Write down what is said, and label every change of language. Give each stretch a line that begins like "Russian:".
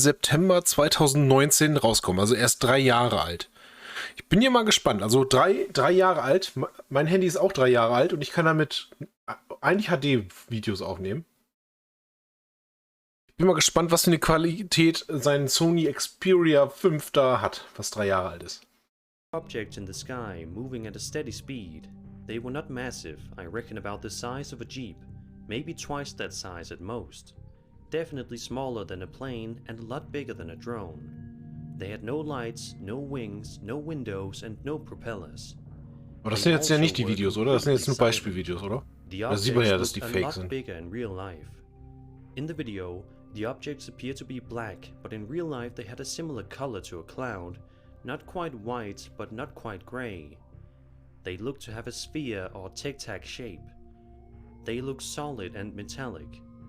German: September 2019 rausgekommen. Also erst 3 Jahre alt. Ich bin hier mal gespannt. Also drei Jahre alt. Mein Handy ist auch 3 Jahre alt und ich kann damit eigentlich HD-Videos aufnehmen. Ich bin mal gespannt, was für eine Qualität sein Sony Xperia 5 da hat, was 3 Jahre alt ist.
English: objects in the sky moving at a steady speed. They were not massive, I reckon about the size of a jeep, maybe twice that size at most. Definitely smaller than a plane and a lot bigger than a drone. They had no lights, no wings, no windows and no propellers.
German: Aber das sind jetzt ja nicht die Videos, oder? Das sind jetzt nur Beispielvideos, oder? Da sieht man ja, dass die fake sind.
English: Bigger in real life. In the video, the objects appear to be black, but in real life they had a similar color to a cloud, not quite white, but not quite gray. They look to have a sphere or tic-tac shape. They look solid and metallic.